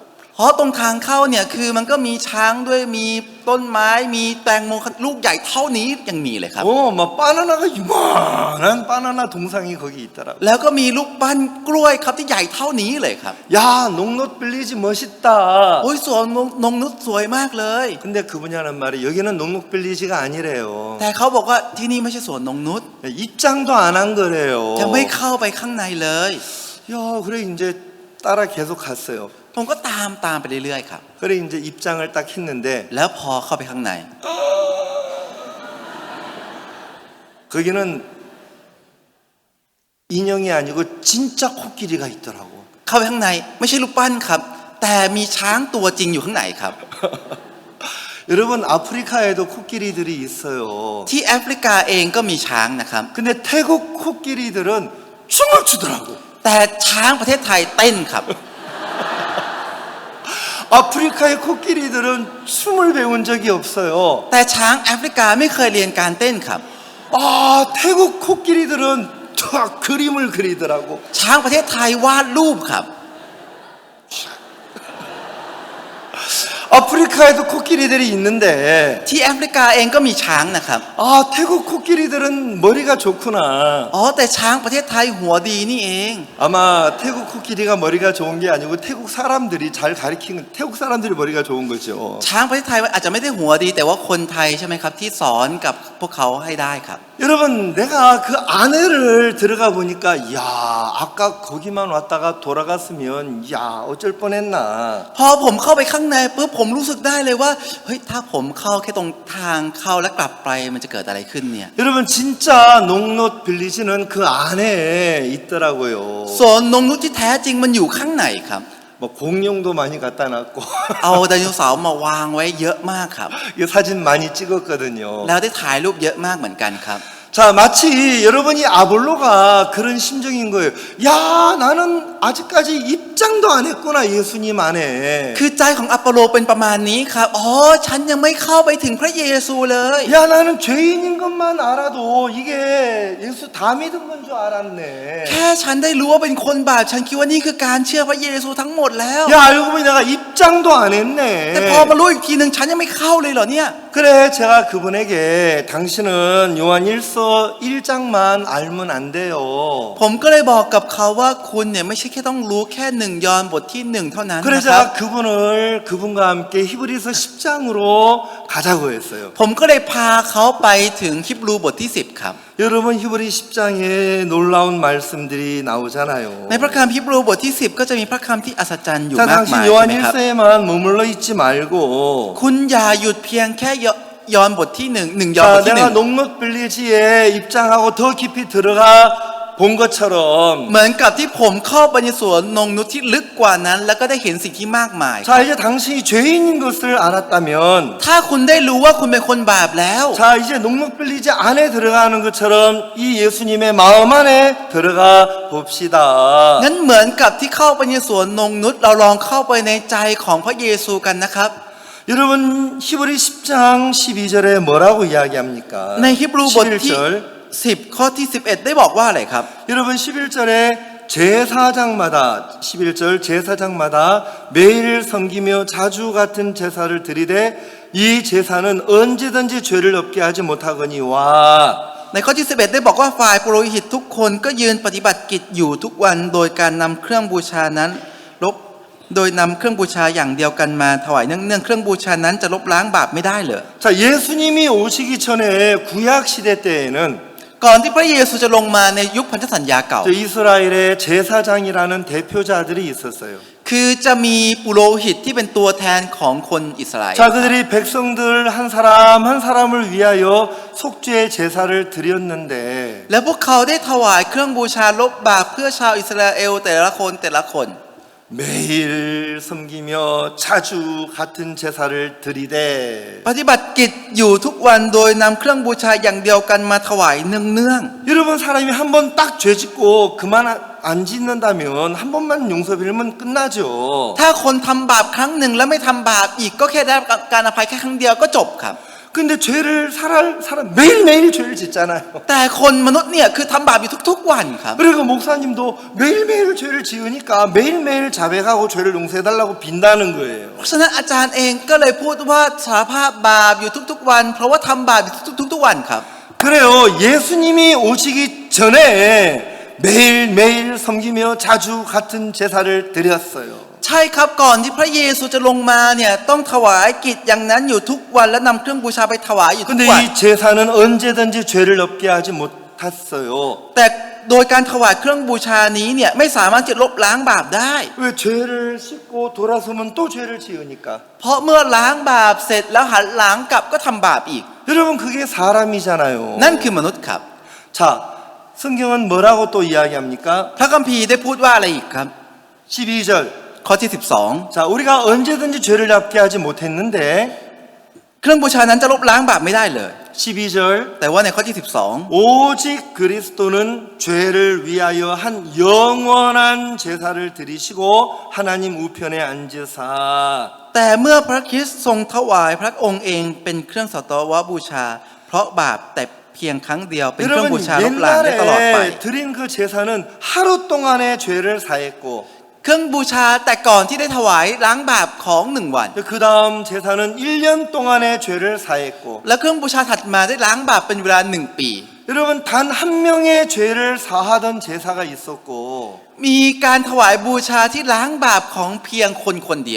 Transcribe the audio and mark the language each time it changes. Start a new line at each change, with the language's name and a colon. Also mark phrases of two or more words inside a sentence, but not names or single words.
Thai: เพราะตรงทางเข้าเนี่ยคือมันก็มีช้างด้วยมีต้นไม้มีแตงโมลูกใหญ่เท่านี้ยังมีเลยครับ
Korean: 막 바나나가 이만한 바나나 동상이 거기 있더라고.
Thai: แล้วก็มีลูกปั้นกล้วยครับที่ใหญ่เท่านี้เลยครับ
Korean: 야, 농넛 빌리지 멋있다.
Thai: โอ้ยสวนนงนุชสวยมากเลย
Korean: 근데 그분이 하는 말이 여기는 농넛 빌리지가 아니래요.
Thai: แต่เขาบอกว่าที่นี่ไม่ใช่สวนนงนุช
Korean: 입장도 안 한 거래요.
Thai: ยังไม่เข้าไปข้างในเลย
Korean: 야, 그래 이제 따라 계속 갔어요.
Thai: ผมก็ตามไปเรื่อยๆครับ
Korean: 그래 이제 입장을 딱 했는데
Thai: แล้วพอเข้าไปข้างใน
Korean: 거기는 인형이 아니고 진짜 코끼리가 있더라고.
Thai: เข้าไปข้างในไม่ใช่รูปปั้นครับ แต่มีช้างตัวจริงอยู่ข้างในครับ
Korean: 여러분 아프리카에도 코끼리들이 있어요.
Thai: ที่แอฟริกาเองก็มีช้างนะครับ
Korean: 근데 태국 코끼리들은 춤을 추더라고.
Thai: แต่ช้างประเทศไทยเต้นครับ
Korean: 아프리카의 코끼리들은 춤을 배운 적이 없어요.
Thai: แต่ช้างแอฟริกาไม่เคยเรียนการเต้นครับ
Korean: 아, 태국 코끼리들은 쫙 그림을 그리더라고.
Thai: ช้างประเทศไทยวาดรูปครับ
Korean: 아프리카에도 코끼리들이 있는데
Thai: ที่แอฟริกาเองก็มีช้างนะครับ
Korean: 아, 태국 코끼리들은 머리가 좋구나.
Thai: อ๋อแต่ช้างประเทศไทยหัวดีนี่เอง
Korean: 아마 태국 코끼리가 머리가 좋은 게 아니고 태국 사람들이 잘 가르친 태국 사람들이 머리가 좋은 거죠.
Thai: ช้างประเทศไทยอาจจะไม่ได้หัวดีแต่ว่าคนไทยใช่ไหมครับที่สอนกับพวกเขาให้ได้ครับ
Korean: 여러분 내가 그 안에를 들어가 보니까 야 아까 거기만 왔다가 돌아갔으면 야 어쩔 뻔했나.
Thai: พอผมเข้าไปข้างในปุ๊บผมรู้สึกได้เลยว่าเฮ้ยถ้าผมเข้าแค่ตรงทางเข้าแล้วกลับไปมันจะเกิดอะไรขึ้นเนี่ย
Korean: 여러분 진짜 농넛 빌리지는 그 안에 있더라고요.
Thai: สวนนงนุชที่แท้จริงมันอยู่ข้างในครับ
Korean: 뭐 공룡도 많이 갖다 놨고
Thai: เอาไดโนเสาร์มาวางไว้เยอะมากครับ
Korean: 이 사진 많이 찍었거든요.
Thai: แล้วได้ถ่ายรูปเยอะมากเหมือนกันครับ
Korean: 자, 마치 여러분이 아볼로가 그런 심정인 거예요. 야, 나는 아직까지 입장도 안 했구나, 예수님 안에.
Thai: คือใจของอัปโปโลเป็นประมาณนี้ครับอ๋อฉันยังไม่เข้าไปถึงพระเยซูเลย
Korean: 야, 나는 죄인인 것만 알아도 이게 예수 다 믿은 건 줄 알았네.
Thai: แค่ฉันได้รู้ว่าเป็นคนบาปฉันคิดว่านี่คือการเชื่อพระเยซูทั้งหมดแล้ว
Korean: 야, 알고 보니 내가 입장도 안
Thai: แต่พอ
Korean: 했네.
Thai: มารู้อีกทีหนึ่งฉันยังไม่เข้าเลยเหรอเนี่ย
Korean: 그래, 제가 그분에게 당신은 요한 1서 1장만 알면 안 돼요.
Thai: ผมก็เลยบอกกับเขาว่าคุณเนี่ยไม่ใช่แค่ต้องรู้แค่1 ยอห์นบทที่ 1เท่านั้น
Korean: 그래서
Thai: นะครับ
Korean: 제가 그분과 함께 히브리서 10장으로 가자고 했어요.
Thai: ผมก็เลยพาเขาไปถึงฮิบรูบทที่ 10ครับ
Korean: 여러분 히브리 10장에 놀라운 말씀들이 나오잖아요.
Thai: ในพระคัมภีร์ฮิบรูบทที่ 10ก็จะมีพระคำที่อัศจรรย์อยู่
Korean: 자,
Thai: มากมาย
Korean: 당신
Thai: ใช่
Korean: 요한
Thai: ไหมครับ
Korean: 1서에만 머물러 있지 말고
Thai: คุณอย่าหยุดเพียงแค่ยอห์นบทที่1ยอห์นบ
Korean: 자,
Thai: ทที่
Korean: 내가 농넛 빌리지에 입장하고 더 깊이 들어가 본 것처럼
Thai: เหมือนกับที่ผมเข้าไปในสวนนงนุชที่ลึกกว่านั้น แล้วก็ได้เห็นสิ่งที่มากมาย
Korean: 자, 이제 당신이 죄인인 것을 알았다면
Thai: ถ้าคุณได้รู้ว่าคุณเป็นคนบาปแล้ว
Korean: 자, 이제 농넛 빌리지 안에 들어가는 것처럼 이 예수님의 마음 안에 들어가 봅시다.
Thai: งั้นเหมือนกับที่เข้าไปในสวนนงนุชเราลองเข้าไปในใจของพระเยซูกันนะครับ
Korean: 여러분 히브리 10장 12절에 뭐라고 이야기합니까?
Thai: ในฮิบรูบทที่
Korean: 11절
Thai: 10ข้อที่11ได้บอกว่าอะไรครับ
Korean: 여러분 11절에 제사장마다 11절 제사장마다 매일 섬기며 자주 같은 제사를 드리되 이 제사는 언제든지 죄를 없게 하지 못하거니와
Thai: ในข้อที่11ได้บอกว่าฝ่ายปุโรหิตทุกคนก็ยืนปฏิบัติกิจอยู่ทุกวันโดยการนำเครื่องบูชานั้นโดยนำเครื่องบูชาอย่างเดียวกันมาถวายเนื่องๆเครื่องบูชานั้นจะลบล้างบาปไม่ได้เหรอ
Korean: 자, 예수님이 오시기 전에 구약 시대 때에는
Thai: ก่อนที่พระเยซูจะลงมาในยุคพันธสัญญาเก่า
Korean: 저 이스라엘의 제사장이라는 대표자들이 있었어요.
Thai: คือจะมีปุโรหิตที่เป็นตัวแทนของคนอิสราเอล
Korean: 자, 그들이 백성들 한 사람 한 사람을 위하여 속죄의 제사를 드렸는데
Thai: และพวกเขาได้ถวายเครื่องบูชาลบบาปเพื่อชาวอิสราเอลแต่ละคน
Korean: 매일 섬기며 자주 같은 제사를 드리되
Thai: ปฏิบัติกิจอยู่ทุกวันโดยนำเครื่องบูชาอย่างเดียวกันมาถวายเนื่อง
Korean: 여러분 사람이 한 번 딱 죄 짓고 그만 안 짓는다면 한 번만 용서 빌면 끝나죠.
Thai: ๆถ้าคนทำบาปครั้งหนึ่งแล้วไม่ทำบาปอีกก็แค่ได้รับการอภัยแค่ครั้งเดียวก็จบครับ
Korean: 그 근데 죄를 매일매일 죄를 짓잖아요.
Thai: แต่คนมนุษย์เนี่ยคือทำบาปอยู่ทุกๆวันครับ
Korean: 그리고 목사님도 매일매일 죄를 지으니까 매일매일 자백하고 죄를 용서해달라고 빈다는 거예요.
Thai: เพราะฉะนั้นอาจารย์เองก็เลยพูดว่าสารภาพบาปอยู่ทุกๆวันเพราะว่าทำบาปอยู่ทุกๆวันครับ
Korean: 그래요. 예수님이 오시기 전에 매일매일 섬기며 자주 같은 제사를 드렸어요.
Thai: ใช่ครับก่อนที่พระเยซูจะลงมาเนี่ยต้องถวายกิจอย่างนั้นอยู่ทุกวันและนำเครื่องบูชาไปถวายอยู่ทุก
Korean: 근데
Thai: วัน
Korean: 이 제사는 언제든지 죄를 없게 하지 못했어요.
Thai: แต่โดยการถวายเครื่องบูชานี้เนี่ยไม่สามารถจะลบล้างบาปได้
Korean: 왜 죄를 씻고 돌아서면 또 죄를 지으니까.
Thai: เพราะเมื่อล้างบาปเสร็จแล้วหันหลังกลับก็ทำบาปอีก
Korean: 여러분 그게 사람이잖아요.
Thai: นั่นคือมนุษย์ครับ
Korean: 자, 성경은 뭐라고 또 이야기합니까?
Thai: พระคัมภีร์ได้พูดว่าอะไรอีกครับ
Korean: 12절.
Thai: ข้อที่12
Korean: 자, 우리가 언제든지 죄를 잡게 하지 못했는데
Thai: เครื่องบูชานั้นจะลบล้างบาปไม่ได้เลย
Korean: 12절.
Thai: แต่ว่าในข้อที่
Korean: 오직 그리스도는 죄를 위하여 한 영원한 제사를 드리시고 하나님 우편에 앉으사
Thai: 12 แต่เมื่อพระคริสต์ทรงถวายพระองค์เองเป็นเครื่องสัตวบูชา เพราะบาปแต่เพียงครั้งเดียวเป็นเครื่องบู
Korean: 여러분
Thai: ชาลบล้างได้ตลอดไป
Korean: 옛날에 드린 그 제사는 하루 동안의 죄를 사했고
Thai: เครื่องบูชาแต่ก่อนที่ได้ถวายล้างบาปของ1วัน
Korean: 그 다음 제사는 1년 동안의 죄를 사했고
Thai: และเครื่องบูชาถัดมาได้ล้างบาปเป็นเวลา1 ปี
Korean: 여러분 단 한 명의 죄를 사하던 제사가 있었고
Thai: มีการถวายบูชาที่ล้างบาปของเพียงคนคนเดียว